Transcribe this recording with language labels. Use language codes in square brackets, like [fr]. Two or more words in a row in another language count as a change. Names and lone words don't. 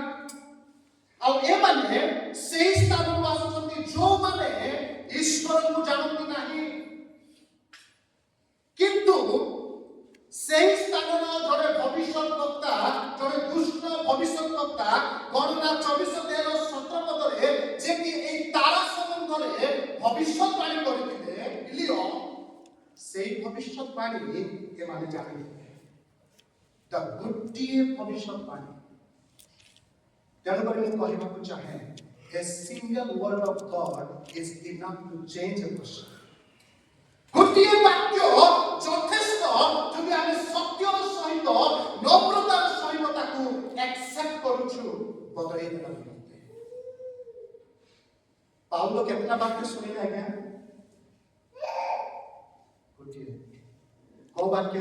[or] ଆଉ ଏମାନେ ସେହି ସ୍ଥାନରୁ ଆସୁଛନ୍ତି ଯେଉଁମାନେ ଈଶ୍ୱରଙ୍କୁ ଜାଣନ୍ତି ନାହିଁ, କିନ୍ତୁ ସେହି ସ୍ଥାନର ଜଣେ ଭବିଷ୍ୟତ ବକ୍ତା, ଜଣେ ଦୁଷ୍ଟ ଭବିଷ୍ୟତ ବକ୍ତା ଗଣନା 24:13-17 ପଦରେ ଯେ କି ଏହି ତାରା ସମ୍ବନ୍ଧରେ ଭବିଷ୍ୟତବାଣୀ କରିଥିଲେ ଇଲିୟ, ସେହି ଭବିଷ୍ୟତବାଣୀ ଏମାନେ ଜାଣିଥିଲେ। ଗୋଟିଏ ଭବିଷ୍ୟତବାଣୀ। ତେଣୁକରି ମୁଁ କହିବାକୁ ଚାହେଁ, [en] a single word of God is enough to change a person. [or] ଗୋଟିଏ ବାକ୍ୟ ଯଥେଷ୍ଟ ଯଦି ଆମେ ସତ୍ୟର ସହିତ ନମ୍ରତାର ସହିତ ତାକୁ ଆକ୍ସେପ୍ଟ କରୁଛୁ ବଦଳେଇ ଦେବା ନିମନ୍ତେ। ପାଉଲ କେତେଟା ବାକ୍ୟ ଶୁଣିଲେ ଆଜ୍ଞା? ଗୋଟିଏ। କୋଉ ବାକ୍ୟ?